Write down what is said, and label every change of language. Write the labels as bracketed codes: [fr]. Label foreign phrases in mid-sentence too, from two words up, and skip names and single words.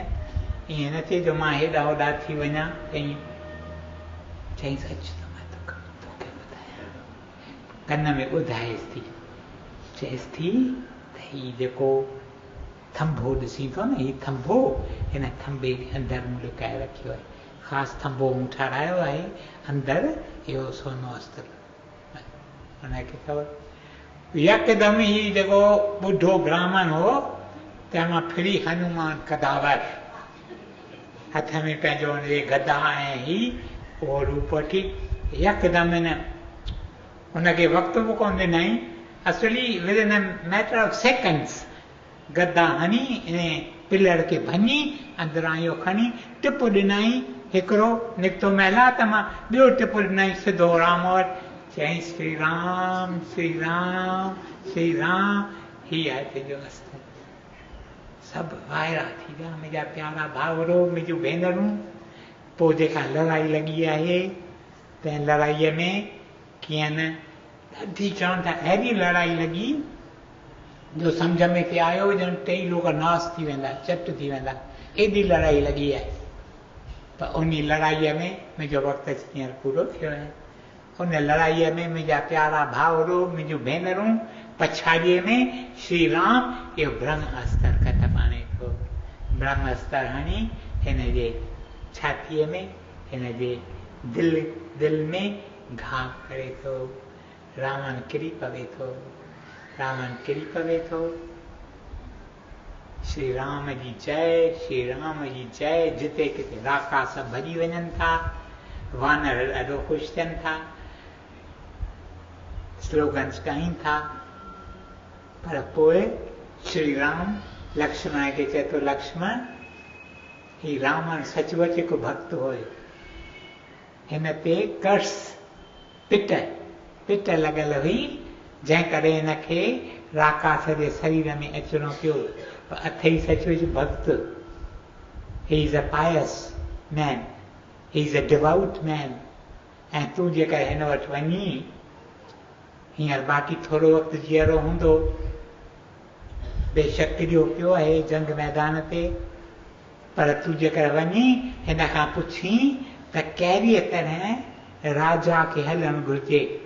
[sd] ईअं न थिए जो मां हेॾा होॾा थी वञा। चईंसि अच त मां तोखे ॿुधायां, कन में ॿुधाएसि थी, चएसि थी त हीउ जेको थंभो ॾिसी थो न, हीउ थंभो, हिन थंभे जे अंदरि मूं लिकाए रखियो आहे, ख़ासि थंभो मूं ठारायो आहे, अंदरि इहो सोनो अस्त्र। हुनखे ख़बर, यकदमि ही जेको ॿुढो ब्राह्मण हो, तंहिंमां फिरी हनुमान कदावर हथ में पंहिंजो हुनजे गदा ऐं ही उहो रूप वठी यकदमि हुनखे वक़्तु बि कोन ॾिनई, असली [en] within a matter of seconds [sd] गदा हणी इन पिलर खे भञी अंदरां इहो खणी टिप ॾिनई, हिकिड़ो निकितो महिला त मां ॿियो टिप ॾिनई सिधो राम वटि। चईं श्री राम श्री राम श्री राम, ही आहे तुंहिंजो अस्त्र। सभु वाइरा थी विया, मुंहिंजा प्यारा भाउरो, मुंहिंजूं भेनरूं। पोइ जेका लड़ाई लॻी आहे, तंहिं लड़ाईअ में कीअं न ॾाढी चवनि था अहिड़ी लड़ाई लॻी जो सम्झ में पिए आयो ॼण टई लोक नास थी वेंदा, चट थी वेंदा, एॾी लड़ाई लॻी आहे। पर उन लड़ाईअ में मुंहिंजो वक़्तु अची हींअर पूरो थियो आहे। उन लड़ाईअ में मुंहिंजा प्यारा भाउरो, मुंहिंजूं भेनरूं, पछाड़ीअ में श्री राम इहो ब्रह्म अस्त्र कथ पाणे थो। ब्रह्म अस्त्र हणी हिन जे छातीअ में, हिन जे दिलि में घाव करे थो। रावण किरी पवे थो, रावण किरी पवे थो। श्री राम जी जय, श्री राम जी जय। जिते किथे राकास भॼी वञनि था, वानर ॾाढो ख़ुशि थियनि था, स्लोगन्स ॻाइनि था। पर पोइ श्री राम लक्ष्मण खे चए थो, लक्ष्मण ही रावण सचुपचु हिकु भक्त हुयो, हिन ते कर्स पिट लॻल हुई, जंहिं करे हिनखे राकास जे शरीर में अचिणो पियो। अथई सचमुच भक्त। [en] He is a pious man, he is a devout man. [sd] ऐं तूं जेकर हिन वटि वञी, हींअर बाक़ी थोरो वक़्तु जीअरो हूंदो, बेशक किरियो पियो आहे जंग मैदान ते, पर तूं जेकर वञी हिन खां पुछी त कहिड़ीअ तरह राजा खे हलणु घुरिजे।